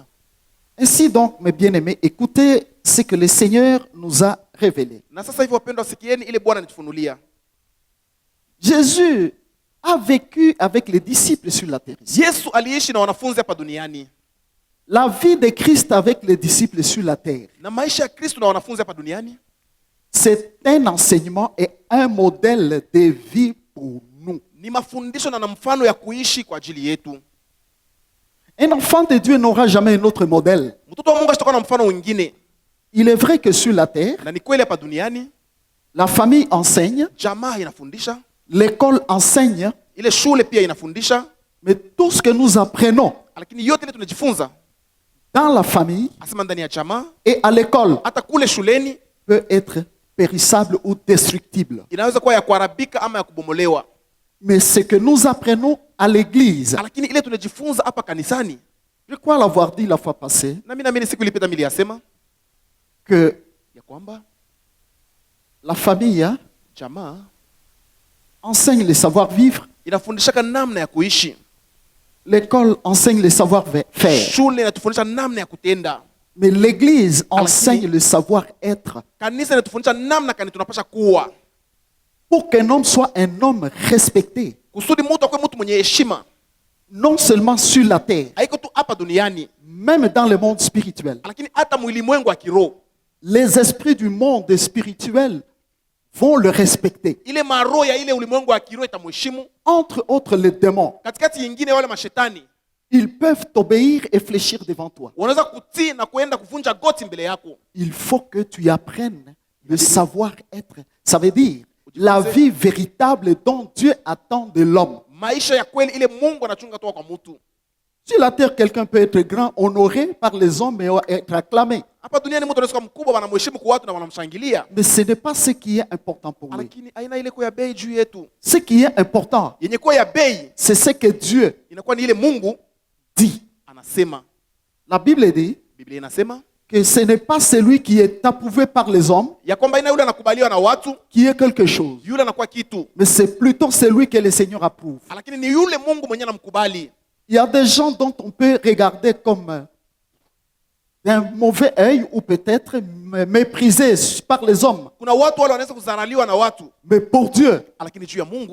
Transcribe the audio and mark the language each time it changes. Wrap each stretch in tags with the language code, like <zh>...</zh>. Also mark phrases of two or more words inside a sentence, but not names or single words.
<fr>Ainsi donc, mes bien-aimés, écoutez ce que le Seigneur nous a révélé.</fr> <sw>Na sasa hivi wapendwa, sikieni ile Bwana anatufunulia.</sw> <fr>Jésus a vécu avec les disciples sur la terre.</fr> <sw>Yesu aliishi na wanafunzi hapa duniani.</sw> <fr>La vie de Christ avec les disciples sur la terre,</fr> <sw>Na maisha ya Kristo na wanafunzi hapa duniani</sw> <fr>c'est un enseignement et un modèle de vie pour nous.</fr> <sw>ni mafundisho na mfano ya kuishi kwa ajili yetu.</sw> <fr>Un enfant de Dieu n'aura jamais un autre modèle.</fr> <sw>Mtoto wa Mungu asitakuwa na mfano mwingine.</sw> <fr>Il est vrai que sur la terre,</fr> <sw>Na ni kweli hapa duniani</sw> <fr>la famille enseigne,</fr> <sw>jamaa inafundisha,</sw> <fr>l'école enseigne,</fr> <sw>ile shule pia inafundisha,</sw> <fr>mais tout ce que nous apprenons</fr> <sw>lakini yote ile tunajifunza</sw> <fr>dans la famille</fr> <sw>asema ndani ya jamaa</sw> <fr>et à l'école</fr> <sw>hata kule shuleni</sw> <fr>peut être périssable ou destructible.</fr> <sw>inaweza kuwa ya kuharibika ama ya kubomolewa.</sw> <fr>Mais ce que nous apprenons à l'église,</fr> <sw>Lakini ile tunajifunza hapa kanisani,</sw> <fr>je crois l'avoir dit la fois passée,</fr> <sw>na mimi naamini siku ilipita niliyasema</sw> <fr>que</fr> <sw>ya kwamba</sw> <fr>la famille</fr> <sw>jamaa</sw> <fr>enseigne le savoir-vivre,</fr> <sw>inafundishaka namna ya kuishi,</sw> <fr>l'école enseigne le savoir-faire,</fr> <sw>shule inatufundisha namna ya kutenda,</sw> <fr>mais l'église enseigne le savoir-être.</fr> <sw>kanisa inatufundisha namna kani tunapasha kuwa,</sw> <fr>Pour qu'un homme soit un homme respecté,</fr> <sw>kusudi mtu akuwe mtu mwenye heshima,</sw> <fr>non seulement sur la terre,</fr> <sw>haiko tu hapa duniani,</sw> <fr>même dans le monde spirituel.</fr> <sw>lakini hata mwilimwengu wa kiroho.</sw> <fr>Les esprits du monde spirituel vont le respecter.</fr> <sw>Ile maroho ya ile ulimwengu wa kiroho itamheshimu.</sw> <fr>Entre autres, les démons,</fr> <sw>Katikati yingine wale mashetani</sw> <fr>ils peuvent t'obéir et fléchir devant toi.</fr> <sw>wanaweza kutii na kuenda kuvunja goti mbele yako.</sw> <fr>Il faut que tu apprennes le savoir-être. Ça veut dire la vie véritable dont Dieu attend de l'homme.</fr> <sw>Maisha ya kweli ile Mungu anachunga toka kwa mtu.</sw> <fr>Sur la terre, quelqu'un peut être grand, honoré par les hommes et être acclamé.</fr> <sw>Hapa duniani mtu anaweza kuwa mkubwa, wanamheshimu kwa watu na wanamshangilia,</sw> <fr>Mais ce n'est pas ce qui est important pour lui.</fr> <sw>lakini aina ile kwa ya bei juu yetu.</sw> <fr>Ce qui est important,</fr> <sw>Yenye kwa ya bei</sw> <fr>c'est ce que Dieu</fr> <sw>inakuwa ni ile Mungu</sw> <fr>dit.</fr> <sw>anasema.</sw> <fr>La Bible dit</fr> <sw>Biblia inasema</sw> <fr>que ce n'est pas celui qui est approuvé par les hommes</fr> <sw>ya kwamba ina yule anakubaliwa na watu,</sw> <fr>qui est quelque chose,</fr> <sw>yule anakuwa kitu,</sw> <fr>mais c'est plutôt celui que le Seigneur approuve.</fr> <sw>lakini ni yule Mungu mwenyewe anamkubali.</sw> <fr>Il y a des gens dont on peut regarder comme d'un mauvais œil ou peut-être méprisés par les hommes.</fr> <sw>Kuna watu wale wanaweza kudharauliwa na watu,</sw> <fr>Mais pour Dieu,</fr> <sw>lakini juu ya Mungu</sw>